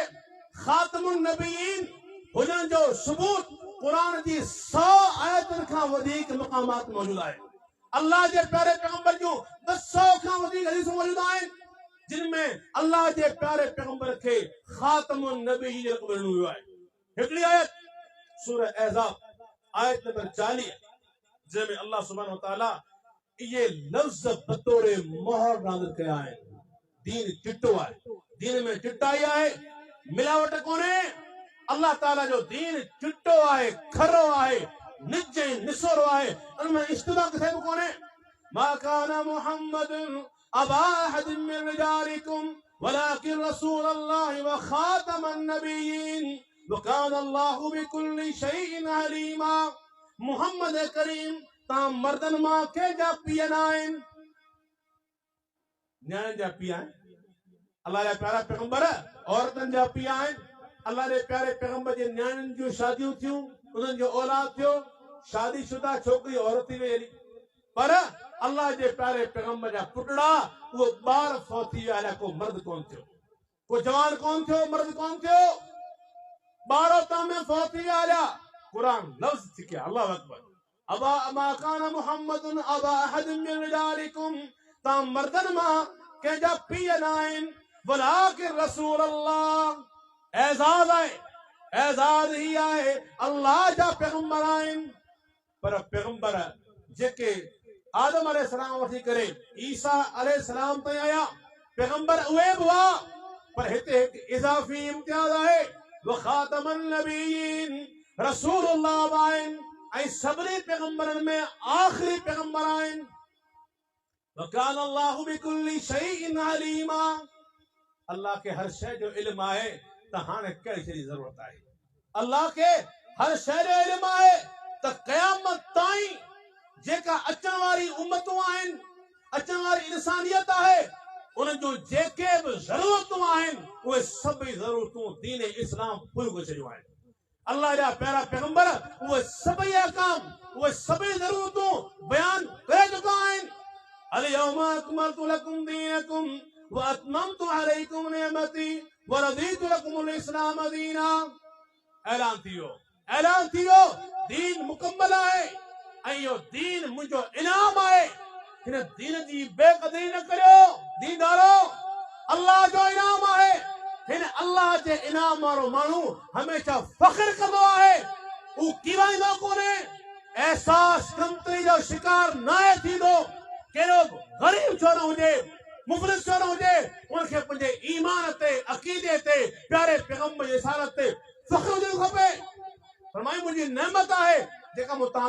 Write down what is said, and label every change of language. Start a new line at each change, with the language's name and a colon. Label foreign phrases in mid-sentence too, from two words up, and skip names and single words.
Arabic: خاتم النبيين
Sindhi: हुजण जो सबूत क़ुरान जी 100 आयतुनि खां वधीक मक़ामात मौजूद आहे। अल्लाह जे प्यारे पैगंबर जूं 100 खां वधीक हदीसूं मौजूद आहिनि, जिन में अल्लाह जे प्यारे पैगंबर खे
Arabic: خاتم النبيين
Sindhi: जो लक़ब ॾिनो वियो आहे। हिकिड़ी आयत सूरह अहज़ाब आयत नंबर 40, जंहिंमें अल्लाह
Arabic: سبحانه وتعالى
Sindhi: इहे लफ़्ज़ बतौर मोहर नाज़िल कया आहिनि। दीन चिट्टो आहे, दीन में चिटाई आहे, मिलावट कोन्हे। अल्लाह ताला जो दीन चिट्टो आहे, खरो आहे, निज निसोरो आहे, उनमें इश्तिबाह किथे बि कोन्हे।
Arabic: ما كان محمد أبا أحد من رجالكم ولكن رسول الله وخاتم النبيين وكان الله بكل شيء عليما.
Sindhi: मुहम्मद करीम तां मर्दन मां कंहिंजा पीउ न आहिनि, न्याणियुनि जा पीउ आहिनि। अल्लाह जा प्यारा पैगंबर औरतुनि जा पीउ आहिनि। अल्लाह जे प्यारे पैगंबर जे न्याणियुनि जूं शादियूं थियूं, उन्हनि जो औलाद थियो, शादीशुदा छोकिरी औरत थी वई, पर अल्लाह जे प्यारे पैगंबर जा पुटड़ा उहो ॿार फौत थी विया, को मर्द कोन थियो, को जवान कोन थियो, मर्द कोन थियो, ॿार तां में फौत थी विया। कुरान लफ़्ज़ थी कया,
Arabic: الله أكبر أبا ما كان محمد أبا أحد من رجالكم,
Sindhi: तां मर्दन मां कंहिंजा पीउ न आहिनि,
Arabic: ولكن رسول الله.
Sindhi: एज़ाज़ आहे, एज़ाज़ ही आहे, अल्लाह जा पैगंबर आहिनि। पर पैगंबर जेके आदम अलैहिस्सलाम वठी करे ईसा अलैहिस्सलाम ताईं आया, पैगंबर उहे बि हुआ, पर हिते हिकु इज़ाफ़ी इम्तियाज़ आहे,
Arabic: وخاتم النبيين رسول الله
Sindhi: आहिनि, ऐं सभिनी पैगंबरनि में आख़िरी पैगंबर आहिनि।
Arabic: وكان الله بكل شيء عليما.
Sindhi: अल्लाह के हर शइ जो इल्म आहे, त हाणे कहिड़ी शइ जी ज़रूरत आहे। अल्लाह के हर शइ जो इल्म आहे त क़यामत ताईं जेका अचण वारी उम्मतूं आहिनि, अचण वारी इंसानियत आहे, उन जूं जेके बि ज़रूरतूं आहिनि, उहे सभई ज़रूरतूं दीन इस्लाम पूरियूं करे छॾियूं आहिनि। अल्लाह जा प्यारा पैगंबर उहे सभई अहकाम, उहे सभई ज़रूरतूं बयान करे चुका आहिनि।
Arabic: اليوم أكملت لكم دينكم وأتممت عليكم نعمتي ورضيت لكم الإسلام دينا.
Sindhi: ऐलान थियो, दीन मुकम्मल आहे, ऐं इहो दीन मुंहिंजो इनाम आहे। इन दीन जी बेक़दरी न करियो दीदारो अल्लाह जो इनाम आहे हिन अल्लाह जे इनाम वारो माण्हू हमेशा फ़ख्र कंदो आहे उ कीवाईंदो कोन्हे एहसास कमतरी जो शिकार न आहे थींदो कहिड़ो ग़रीब छो न हुजे मुफ़लिस छो न हुजे उनखे पंहिंजे ईमान ते अक़ीदे ते प्यारे पैगंबर जे रिसालत ते फ़ख्र हुजणु खपे फरमाई मुंहिंजी नेमत आहे जेका मूं तव्हां